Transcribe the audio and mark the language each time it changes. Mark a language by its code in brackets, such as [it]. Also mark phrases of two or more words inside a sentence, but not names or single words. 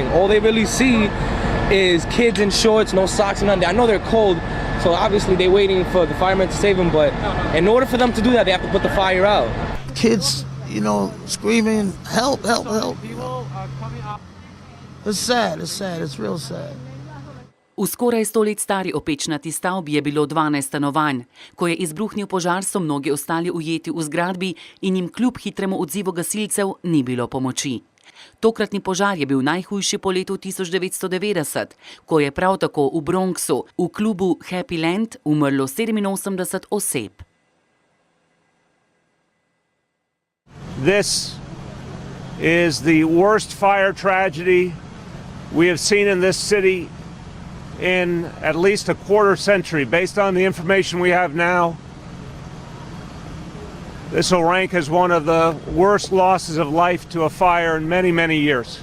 [en] All they really see is kids in shorts, no socks and nothing. I know they're cold, so obviously they're waiting for the firemen to save them, but in order for them to do that, they have to put the fire out. Kids, screaming, help, help, help. It's sad, it's real sad. [sl] V skoraj 100 let stari opečnati stavbi je bilo 12 stanovanj. Ko je izbruhnil požar, so mnogi ostali ujeti v zgradbi in jim kljub hitremu odzivu gasilcev ni bilo pomoči. Tokratni požar je bil najhujši po letu 1990, ko je prav tako v Bronxu, v klubu Happy Land, umrlo 87 oseb. [en] This is the worst fire tragedy we have seen in this city in at least a quarter century. Based on the information we have now, this will rank as one of the worst losses of life to a fire in many, many years.